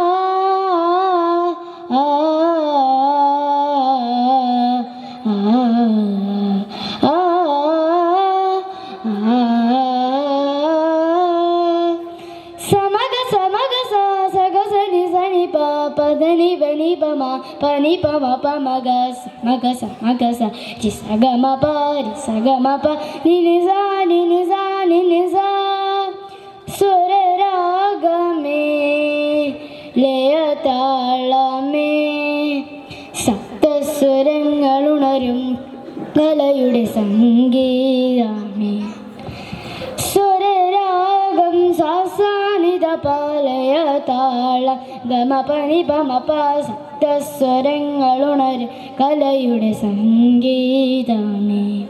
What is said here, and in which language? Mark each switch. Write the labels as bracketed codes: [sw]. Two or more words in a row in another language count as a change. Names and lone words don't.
[te] ఆ పదని బని పమ పని పమ పమగ మగ స మగ స రి సగ మ ప రి సగ మ ప ని ని సా ని ని సా ని ని సా [ml] സ്വര രാഗമേ ലയതാളമേ സപ്തസ്വരങ്ങളുണരും കലയുടെ സംഗീതമേ സ്വരരാഗം സാസാനിത പാലയ താള ഗമ പനി പമ പ സപ്തസ്വരങ്ങളുണരും കലയുടെ സംഗീതമേ